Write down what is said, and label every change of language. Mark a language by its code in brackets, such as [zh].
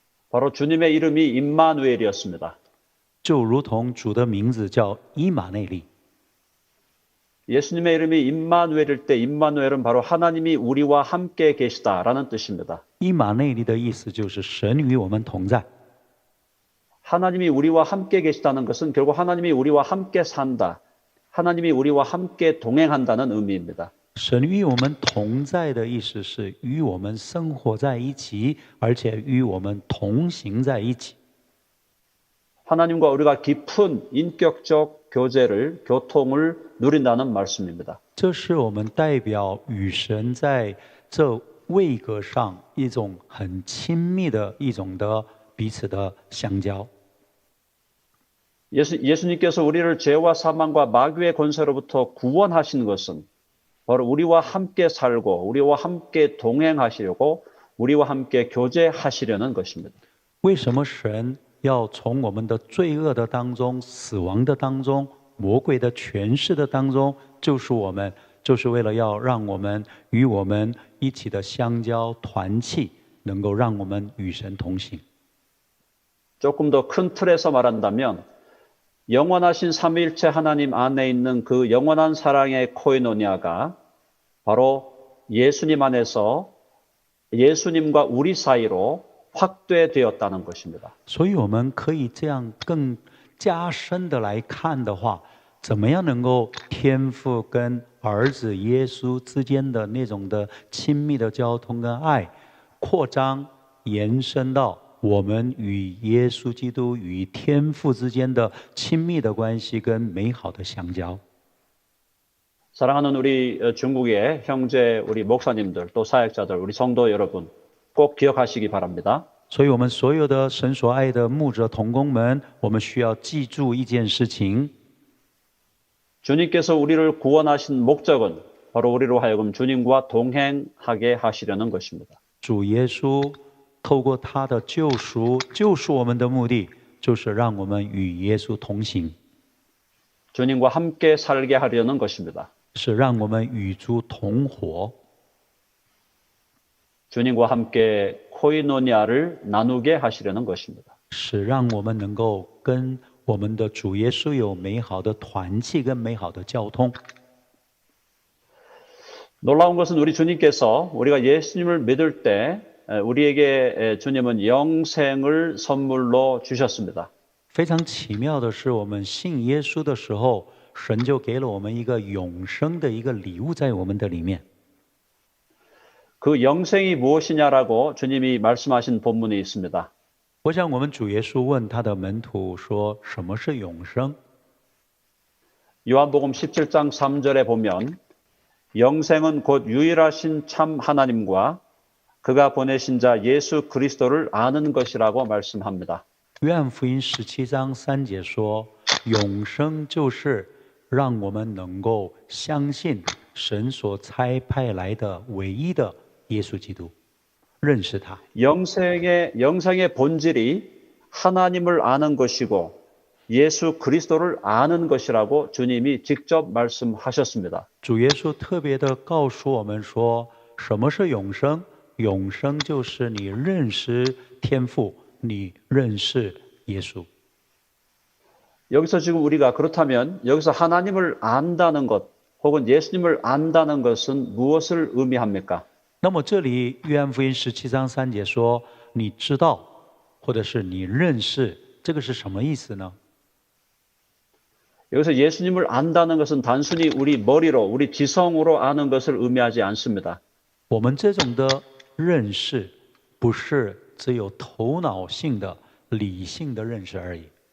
[ko] 바로 주님의 이름이 임마누엘이었습니다. [zh] 就如同主的名字叫以马内利。 [ko] 예수님의 이름이 임마누엘일 때 임마누엘은 바로 하나님이 우리와 함께 계시다라는 뜻입니다. [zh] 以马内利的意思就是神与我们同在。 [ko] 하나님이 우리와 함께 계시다는 것은 결국 하나님이 우리와 함께 산다. 하나님이 우리와 함께 동행한다는 의미입니다. [zh] 神与我们同在的意思是与我们生活在一起，而且与我们同行在一起。 [ko] 하나님과 우리가 깊은 인격적 교통을 누린다는 말씀입니다. [zh] 这是我们代表与神在这位格上一种很亲密的一种的彼此的相交。 [ko] 예수님께서 우리를 죄와 사망과 마귀의 권세로부터 구원하신 것은 바로 우리와 함께 살고 우리와 함께 동행하시려고 우리와 함께 교제하시려는 것입니다. [zh] 为什么神要从我们的罪恶的当中、死亡的当中、魔鬼的权势的当中救赎我们，就是为了要让我们与我们一起的相交团契，能够让我们与神同行。 [ko] 조금 더 큰 틀에서 말한다면 영원하신 삼위일체 하나님 안에 있는 그 영원한 사랑의 코이노니아가 바로 예수님 안에서 예수님과 우리 사이로 확대되었다는 것입니다. [zh] 所以我们可以这样更加深的来看的话，怎么样能够天父跟儿子耶稣之间的那种的亲密的交通跟爱，扩张延伸到我们与耶稣基督与天父之间的亲密的关系跟美好的相交。 [ko] 사랑하는 우리 중국의 형제, 우리 목사님들, 또 사역자들, 우리 성도 여러분 꼭 기억하시기 바랍니다. [zh] 所以我们所有的神所爱的牧者同工们，我们需要记住一件事情： [ko] 주님께서 우리를 구원하신 목적은 바로 우리로 하여금 주님과 동행하게 하시려는 것입니다. [zh] 主耶稣透过他的救赎，救赎我们的目的，就是让我们与耶稣同行， [ko] 주님과 함께 살게 하려는 것입니다. [zh] 是让我们与主同活， [ko] 주님과 함께 코이노니아를 나누게 하시려는 것입니다. [zh] 是让我们能够跟我们的主耶稣有美好的团契跟美好的交通。 [ko] 놀라운 것은 우리 주님께서 우리가 예수님을 믿을 때 우리에게 주님은 영생을 선물로 주셨습니다. [zh] 非常奇妙的是，我们信耶稣的时候，神就给了我们一个永生的一个礼物在我们的里面。 [ko] 그 영생이 무엇이냐라고 주님이 말씀하신 본문이 있습니다. [zh] 我想我们主耶稣问他的门徒说：“什么是永生？” [ko] 요한복음 17장 3절에 보면 영생은 곧 유일하신 참 하나님과 그가 보내신 자 예수 그리스도를 아는 것이라고 말씀합니다. [zh] 约翰福音17章3节说：“ 永生就是让我们能够相信神所差派来的唯一的耶稣基督，认识他。 [ko] 영생의 본질이 하나님을 아는 것이고 예수 그리스도를 아는 것이라고 주님이 직접 말씀하셨습니다. [zh] 主耶稣特别的告诉我们说，什么是永生？永生就是你认识天父，你认识耶稣。 [ko] 여기서 지금 우리가 그렇다면 여기서 하나님을 안다는 것 혹은 예수님을 안다는 것은 무엇을 의미합니까? [zh] 那么这里约翰福音17章3节说，你知道，或者是你认识，这个是什么意思呢？ [ko] 여기서 예수님을 안다는 것은 단순히 우리 머리로, 우리 지성으로 아는 것을 의미하지 않습니다. [zh] 我们这种的认识，不是只有头脑性的、理性的认识而已。